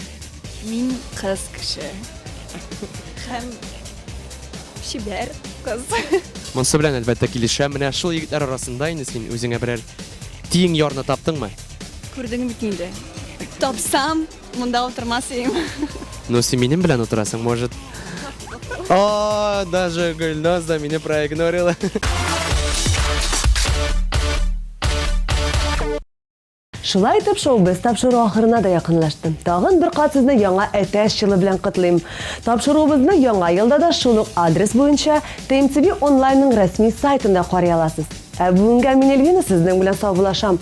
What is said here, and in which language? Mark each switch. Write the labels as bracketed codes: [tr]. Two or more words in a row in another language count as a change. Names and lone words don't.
[tt] Мин кыз кеше. Һәм шибәр кыз. Монсы белән әлбәттә килешәм. Менә шул егетләр арасында инде син үзеңә берәр тиң ярны таптыңмы? Күрдең бит инде. Тапсам, монда утырмас идем. Ну, син минем белән утырасың, может. О, даже Гөлназ да мине проигнорила. Шулай итеп, шоу-без тапшыру ахырына да якынлашты. Тагын бер кат сезне яңа әтәч елы белән котлыйм. Тапшыруыбызны яңа елда да шул ук адрес буенча TMTV онлайнның рәсми сайтында карый аласыз. Ә бүгенгә мин Эльвина сезнең белән саубулашам.